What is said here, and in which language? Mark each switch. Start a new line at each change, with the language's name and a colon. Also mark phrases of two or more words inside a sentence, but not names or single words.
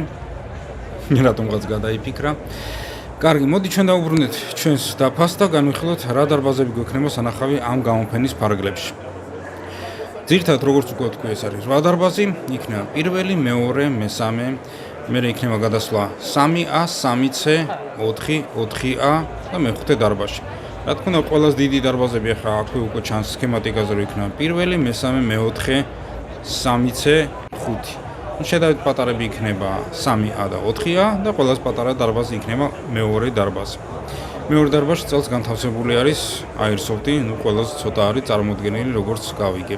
Georgian: რატომღაც გადაიფიქრა. კარგი, მოდი ჩვენ დავუბრუნდეთ ჩვენს დაფას და განვიხილოთ რა დარბაზები გვექნება სანახავი ამ გამოფენის ფარგლებში. ძირითადად როგორც უკვე ვთქვი, ეს არის 8 დარბაზი, იქნება პირველი, მეორე, მესამე, მერე იქნება გადასვლა 3A, 3C, 4, 4A და მეხუთე დარბაზში. რა თქმა უნდა, ყველაზე დიდი დარბაზები ახლა აქვე უკვე ჩანს სქემატიკაზე, რომ იქნება პირველი, მესამე, მეოთხე, 3C, 5. შედარებით პატარები იქნება 3A და 4A და ყველაზე პატარა დარბაზი იქნება მეორე დარბაზი. მეორე დარბაზში წელს განთავსებული არის აირსოფტი, ყველაზე ცოტა არის წარმოდგენილი, როგორც გავიგებ.